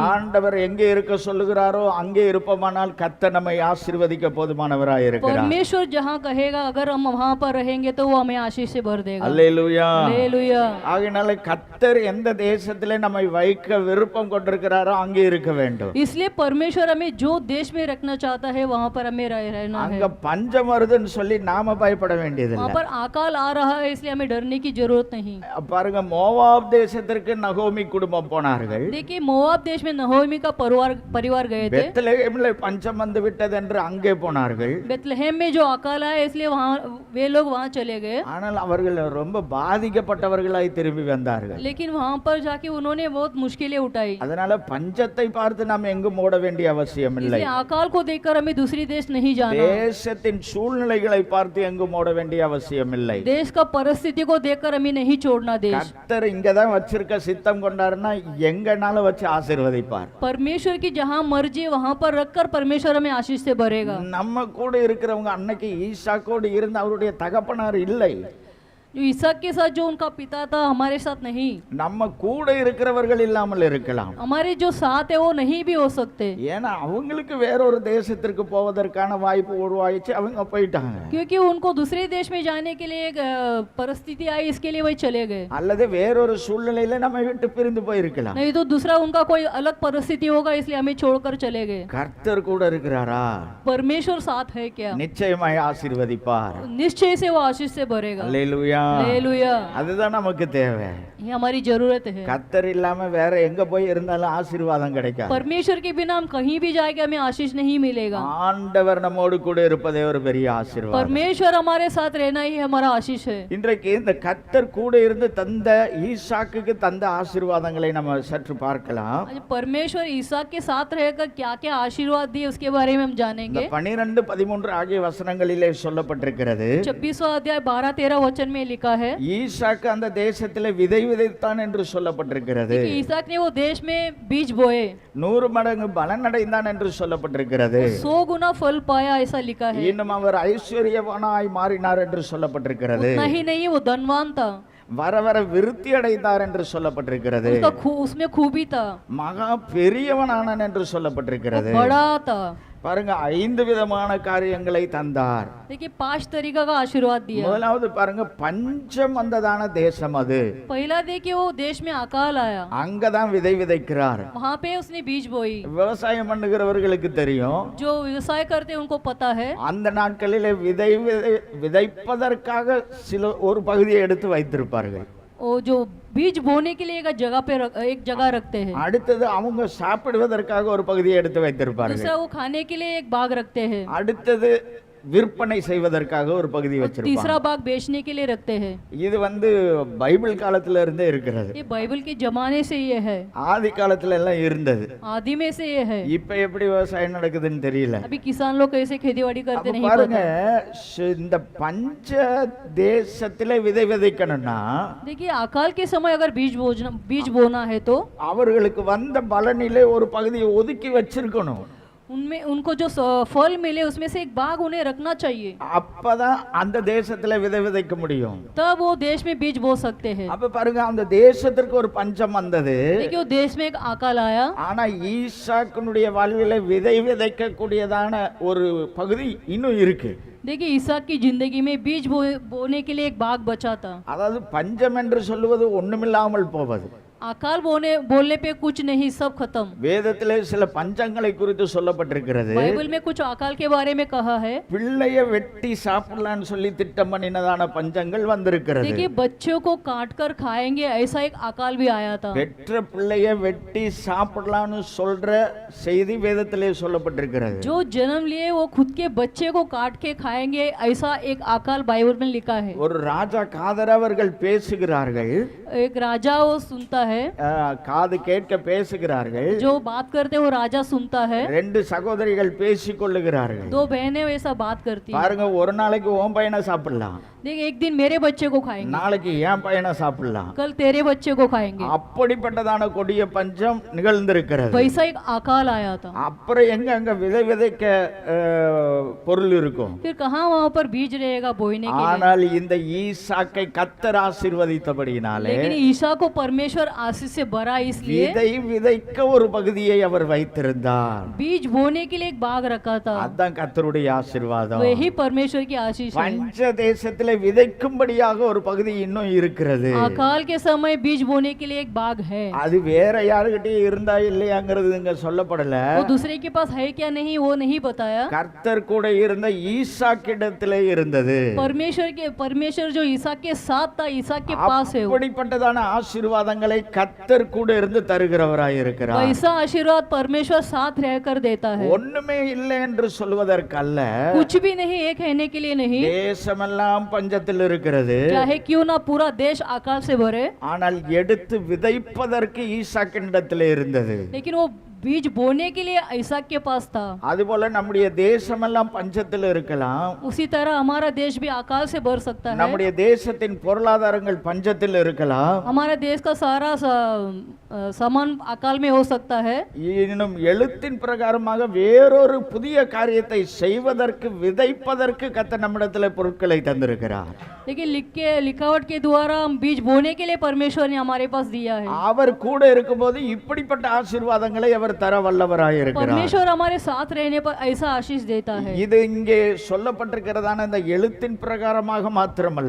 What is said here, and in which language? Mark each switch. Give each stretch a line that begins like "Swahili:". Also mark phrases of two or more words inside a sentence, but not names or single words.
Tamil: ஆண்டவர் எங்கே இருக்க சொல்லுகிறாரோ அங்கே இருப்போமானால் கர்த்தர் நம்மை ஆசீர்வதிக்க போதுமானவராய் இருக்கிறார்.
Hindi: परमेश्वर जहाँ कहेगा अगर हम वहाँ पर रहेंगे तो वो हमें आशीष से भर देगा.
Tamil: அல்லேலூயா.
Hindi: हालेलुया.
Tamil: ஆகையால கர்த்தர் எந்த தேசத்திலே நம்மை வைக்க விருப்பம் கொண்டிருக்கிறாரோ அங்கே இருக்க வேண்டும்.
Hindi: इसलिए परमेश्वर हमें जो देश में रखना चाहता है वहाँ पर हमें रहना है.
Tamil: அங்க பஞ்சம் வருதுன்னு சொல்லி நாம பயப்பட வேண்டியதில்லை.
Hindi: वहाँ पर अकाल आ रहा है इसलिए हमें डरने की जरूरत नहीं.
Tamil: பாருங்க, மோவாப் தேசத்திற்கு நகோமி குடும்பம் போனார்கள்.
Hindi: देखिए मोआब देश में नहोमी का परिवार गए थे.
Tamil: பெத்லெகேமிலே பஞ்சம் வந்து விட்டது என்று அங்கே போனார்கள்.
Hindi: बेथलेहम में जो अकाल आया इसलिए वहाँ वे लोग वहाँ चले गए.
Tamil: ஆனால் அவர்கள் ரொம்ப பாதிக்கப்பட்டவர்களாய் திரும்பி வந்தார்கள்.
Hindi: लेकिन वहाँ पर जाके उन्होंने बहुत मुश्किलें उठाई.
Tamil: அதனால பஞ்சத்தை பார்த்து நாம் எங்கும் ஓட வேண்டிய அவசியம் இல்லை.
Hindi: इसलिए अकाल को देखकर हमें दूसरी देश नहीं जाना.
Tamil: தேசத்தின் சூழ்நிலைகளை பார்த்து எங்கும் ஓட வேண்டிய அவசியம் இல்லை.
Hindi: देश का परिस्थिति को देखकर हमें नहीं छोड़ना देश.
Tamil: கர்த்தர் இங்கதான் வச்சிருக்க சித்தம் கொண்டாருன்னா எங்கனால வச்சு ஆசீர்வதிப்பார்.
Hindi: परमेश्वर की जहाँ मर्जी वहाँ पर रखकर परमेश्वर हमें आशीष से भरेगा.
Tamil: நம்ம கூட இருக்கிறவங்க அன்னைக்கு ஈசாக்கோடு இருந்து அவருடைய தகப்பனார் இல்லை.
Hindi: जो इसहाक के साथ जो उनका पिता था हमारे साथ नहीं.
Tamil: நம்ம கூட இருக்கிறவர்கள் இல்லாமல் இருக்கலாம்.
Hindi: हमारे जो साथ है वो नहीं भी हो सकते.
Tamil: ஏன்னா அவங்களுக்கு வேறொரு தேசத்திற்கு போவதற்கான வாய்ப்பு உருவாயிச்சு, அவங்க போயிட்டாங்க.
Hindi: क्योंकि उनको दूसरे देश में जाने के लिए एक परिस्थिति आई, इसके लिए वही चले गए.
Tamil: அல்லது வேறொரு சூழ்நிலையில நம்ம விட்டு பிரிந்து போயிருக்கலாம்.
Hindi: नहीं तो दूसरा उनका कोई अलग परिस्थिति होगा इसलिए हमें छोड़कर चले गए.
Tamil: கர்த்தர் கூட இருக்கிறாரா?
Hindi: परमेश्वर साथ है क्या?
Tamil: நிச்சயமாய் ஆசீர்வதிப்பார்.
Hindi: निश्चय से वो आशीष से भरेगा.
Tamil: அல்லேலூயா.
Hindi: हालेलुया.
Tamil: அதுதான் நமக்கு தேவை.
Hindi: ये हमारी जरूरत है.
Tamil: கர்த்தர் இல்லாம வேற எங்க போய் இருந்தாலும் ஆசீர்வாதம் கிடைக்காது.
Hindi: परमेश्वर के बिना हम कहीं भी जाएंगे हमें आशीष नहीं मिलेगा.
Tamil: ஆண்டவர் நம்மோடு கூட இருப்பதே ஒரு பெரிய ஆசீர்வாதம்.
Hindi: परमेश्वर हमारे साथ रहना ही हमारा आशीष है.
Tamil: இன்றைக்கு இந்த கர்த்தர் கூட இருந்து தந்த ஈசாக்குக்கு தந்த ஆசீர்வாதங்களை நம்ம சற்று பார்க்கலாம்.
Hindi: आज परमेश्वर ईसाक के साथ रहकर क्या क्या आशीर्वाद दिए उसके बारे में हम जानेंगे.
Tamil: 12-13 ஆகிய வசனங்களிலே சொல்லப்பட்டிருக்கிறது.
Hindi: 26वां अध्याय 12-13 वचन में लिखा है.
Tamil: ஈசாக்கு அந்த தேசத்திலே விதை விதைத்தான் என்று சொல்லப்பட்டிருக்கிறது.
Hindi: कि ईसाक ने वो देश में बीज बोए.
Tamil: 100 மடங்கு பலன் அடைந்தான் என்று சொல்லப்பட்டிருக்கிறது.
Hindi: 100 गुना फल पाया ऐसा लिखा है.
Tamil: இன்னும் அவர் ஐஸ்வர்யவானாய் மாறினார் என்று சொல்லப்பட்டிருக்கிறது.
Hindi: उतना ही नहीं वो धनवान था.
Tamil: வர வர விருத்தி அடைந்தார் என்று சொல்லப்பட்டிருக்கிறது.
Hindi: उसमें खूबी था.
Tamil: மகா பெரியவனானான் என்று சொல்லப்பட்டிருக்கிறது.
Hindi: बड़ा था.
Tamil: பாருங்க, 5 விதமான காரியங்களை தந்தார்.
Hindi: देखिए 5 तरीका का आशीर्वाद दिया.
Tamil: முதலாவது பாருங்க, பஞ்சம் வந்ததான தேசம் அது.
Hindi: पहला देखिए वो देश में अकाल आया.
Tamil: அங்கதான் விதை விதைக்கிறார்.
Hindi: वहाँ पे उसने बीज बोई.
Tamil: விவசாயம் பண்ணுகிறவர்களுக்கு தெரியும்.
Hindi: जो व्यवसाय करते हैं उनको पता है.
Tamil: அந்த நாட்களிலே விதைப்பதற்காக சில ஒரு பகுதியை எடுத்து வைத்திருப்பார்கள்.
Hindi: वो जो बीज बोने के लिए एक जगह रखते हैं.
Tamil: அடுத்தது அவங்க சாப்பிடுவதற்காக ஒரு பகுதியை எடுத்து வைத்திருப்பார்கள்.
Hindi: दूसरा वो खाने के लिए एक बाग रखते हैं.
Tamil: அடுத்தது விற்பனை செய்வதற்காக ஒரு பகுதி வச்சிருப்பாங்க.
Hindi: तीसरा बाग बेचने के लिए रखते हैं.
Tamil: இது பைபிள் காலத்துல இருந்தே இருக்கிறது.
Hindi: ये बाइबल के जमाने से ये है.
Tamil: ஆதி காலத்துல எல்லாம் இருந்தது.
Hindi: आदि में से ये है.
Tamil: இப்ப எப்படி விவசாயம் நடக்குதுன்னு தெரியல.
Hindi: अभी किसान लोग कैसे खेतीबाड़ी करते नहीं
Tamil: பாருங்க,
Hindi: पता.
Tamil: இந்த பஞ்ச தேசத்திலே விதை விதைக்கணும்னா
Hindi: देखिए अकाल के समय अगर बीज बोना है तो
Tamil: அவர்களுக்கு வந்த பலனிலே ஒரு பகுதியை ஒதுக்கி வச்சிருக்கணும்.
Hindi: उनमें उनको जो फल मिले उसमें से एक बाग उन्हें रखना चाहिए.
Tamil: அப்பதான் அந்த தேசத்துல விதை விதைக்க முடியும்.
Hindi: तब वो देश में बीज बो सकते हैं.
Tamil: அப்ப பாருங்க, அந்த தேசத்திற்கு ஒரு பஞ்சம் வந்தது.
Hindi: देखिए वो देश में एक अकाल आया.
Tamil: ஆனா ஈசாக்குனுடைய வாழ்வில விதை விதைக்க கூடியதான ஒரு பகுதி இன்னும் இருக்கு.
Hindi: देखिए ईसाक की जिंदगी में बीज बोने के लिए एक बाग बचा था.
Tamil: அதாவது பஞ்சம் என்று சொல்லுவது ஒண்ணுமில்லாமல் போவது.
Hindi: अकाल बोलने पे कुछ नहीं, सब खत्म.
Tamil: வேதத்திலே சில பஞ்சங்களை குறித்து சொல்லப்பட்டிருக்கிறது.
Hindi: बाइबल में कुछ अकाल के बारे में कहा है.
Tamil: பிள்ளைய வெட்டி சாப்பிடலாம்னு சொல்லி திட்டம் பண்ணினதான பஞ்சங்கள் வந்திருக்கிறது.
Hindi: देखिए बच्चों को काट कर खाएंगे ऐसा एक अकाल भी आया था.
Tamil: பெற்ற பிள்ளைய வெட்டி சாப்பிடலாம்னு சொல்ற செய்தி வேதத்திலே சொல்லப்பட்டிருக்கிறது.
Hindi: जो जन्म लिए वो खुद के बच्चे को काट के खाएंगे ऐसा एक अकाल बाइबल में लिखा है.
Tamil: ஒரு ராஜா காதர் அவர்கள் பேசுகிறார்கள்.
Hindi: एक राजा वो सुनता है.
Tamil: காது கேட்க பேசுகிறார்கள்.
Hindi: जो बात करते हैं वो राजा सुनता है.
Tamil: 2 சகோதரிகள் பேசிக் கொள்ளுகிறார்கள்.
Hindi: 2 बहनें वैसा बात करती है.
Tamil: பாருங்க, ஒரு நாளைக்கு உன் பையனை சாப்பிடலாம்.
Hindi: देख एक दिन मेरे बच्चे को खाएंगे,
Tamil: நாளைக்கு என் பையனை சாப்பிடலாம்.
Hindi: कल तेरे बच्चे को खाएंगे।
Tamil: அப்படிப்பட்டதான கொடிய பஞ்சம் நிகழ்ந்திருக்கிறது.
Hindi: वैसा एक अकाल आया था।
Tamil: அப்புறம் எங்க அங்க விதை விதைக்க பொருள் இருக்கும்.
Hindi: फिर कहाँ वहाँ पर बीज रहेगा बोने के लिए?
Tamil: ஆனால் இந்த ஈசாக்கை கர்த்தர் ஆசீர்வதித்தபடியினாலே,
Hindi: लेकिन ईसा को परमेश्वर आशीष से भरा इसलिए
Tamil: விதை விதைக்க ஒரு பகுதியை அவர் வைத்திருந்தார்.
Hindi: बीज बोने के लिए एक बाग रखा था।
Tamil: அதான் கர்த்தருடைய ஆசீர்வாதம்.
Hindi: वही परमेश्वर की आशीष है।
Tamil: பஞ்ச தேசத்திலே விதைக்கும்படியாக ஒரு பகுதி இன்னும் இருக்கிறது.
Hindi: अकाल के समय बीज बोने के लिए एक बाग है।
Tamil: அது வேற யாருகிட்டயும் இருந்தா இல்லையாங்கிறது இங்க சொல்லப்படல.
Hindi: वो दूसरे के पास है क्या नहीं वो नहीं बताया।
Tamil: கர்த்தர் கூட இருந்த ஈசாக்கிடத்திலே இருந்தது.
Hindi: परमेश्वर जो ईसाक के साथ था, ईसाक के पास है।
Tamil: அப்படிப்பட்டதான ஆசீர்வாதங்களை கர்த்தர் கூட இருந்து தருகிறவராய் இருக்கிறார்.
Hindi: वैसा आशीर्वाद परमेश्वर साथ रहकर देता है।
Tamil: ஒண்ணுமே இல்லை என்று சொல்வதற்கல்ல,
Hindi: कुछ भी नहीं है कहने के लिए नहीं।
Tamil: தேசமெல்லாம் பஞ்சத்தில் இருக்கிறது.
Hindi: चाहे क्यों ना पूरा देश अकाल से भरे,
Tamil: ஆனால் எடுத்து விதைப்பதற்கு ஈசாக்கினிடத்திலே இருந்தது.
Hindi: लेकिन वो बीज बोने के लिए ईसाक के पास था।
Tamil: அதுபோல நம்முடைய தேசமெல்லாம் பஞ்சத்தில் இருக்கலாம்.
Hindi: उसी तरह हमारा देश भी अकाल से भर सकता है।
Tamil: நம்முடைய தேசத்தின் பொருளாதாரங்கள் பஞ்சத்தில் இருக்கலாம்.
Hindi: हमारा देश का सारा सामान अकाल में हो सकता है।
Tamil: இன்னும் எழுத்தின் பிரகாரமாக வேறொரு புதிய காரியத்தை செய்வதற்கு விதைப்பதற்கு கர்த்தர் நம்மிடத்தில் பொருட்களை தந்திருக்கிறார்.
Hindi: लेकिन लिखावट के द्वारा हम बीज बोने के लिए परमेश्वर ने हमारे पास दिया है।
Tamil: அவர் கூட இருக்கும்போது இப்படிப்பட்ட ஆசீர்வாதங்களை அவர் தர வல்லவராய் இருக்கிறார்.
Hindi: परमेश्वर हमारे साथ रहने पर ऐसा आशीष देता है।
Tamil: இது இங்கே சொல்லப்பட்டிருக்கிறதான இந்த எழுத்தின் பிரகாரமாக மாத்திரமல்ல,